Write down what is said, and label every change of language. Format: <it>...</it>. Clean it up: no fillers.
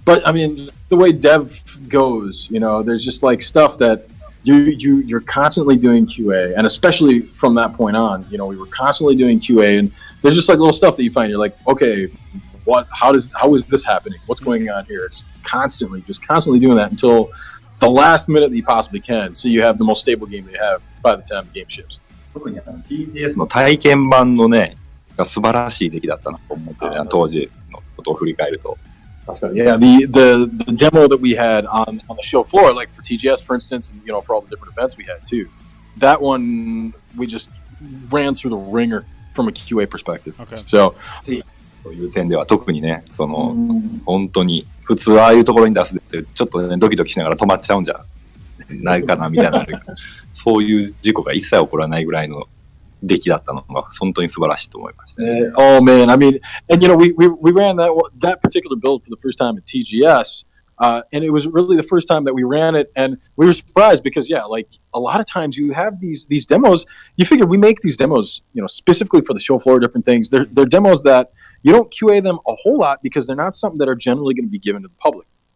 <en>But I mean, the way dev goes, there's just like stuff that you're constantly doing QA, and especially from that point on, we were constantly doing QA, and there's just like little stuff that you find. You're like, okay, how is this happening? What's going on here? It's constantly doing that until the last minute that you possibly can, so you have the most stable game that you have by the time the game ships.</en> <ja>特にTGS の体験版のね、が素晴らしい出来だったなと思ってね、当時のことを振り返ると。</ja> <en>Yeah, the demo that we had on the show floor, like for TGS, for instance, and for all the different events we had too. That one we just ran through the ringer from a QA perspective. Okay. So,</en> <ja>という点では特にね、本当に普通ああいうところに出すってちょっとねドキドキしながら止まっちゃうんじゃないかなみたいなそういう事故が一切起こらないぐらいの出来だったのが本当に素晴らしいと思いましたね。</ja> <en>Oh man, I mean, and we ran that particular build for the first time at TGS, and it was really the first time that we ran it, and we were surprised because like a lot of times you have these demos. You figure we make these demos, specifically for the show floor, different things. They're demos that you don't QA them a whole lot because they're not something that are generally going to be given to the public.</en>